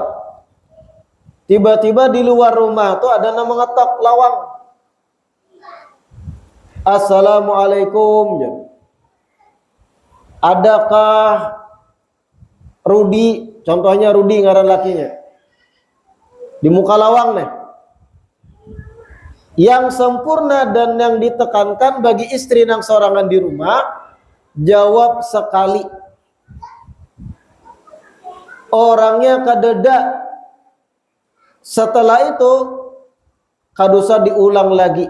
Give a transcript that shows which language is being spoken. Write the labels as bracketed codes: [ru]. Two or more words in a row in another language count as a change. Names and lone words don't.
[bjn] Tiba-tiba di luar rumah tuh ada yang mengetok lawang. Assalamualaikum. Adakah Rudi, contohnya Rudi ngaran lakinya, di muka lawang nih. Yang sempurna dan yang ditekankan bagi istri nang sorangan di rumah, jawab sekali. Orangnya kadeda. Setelah itu kadusa diulang lagi.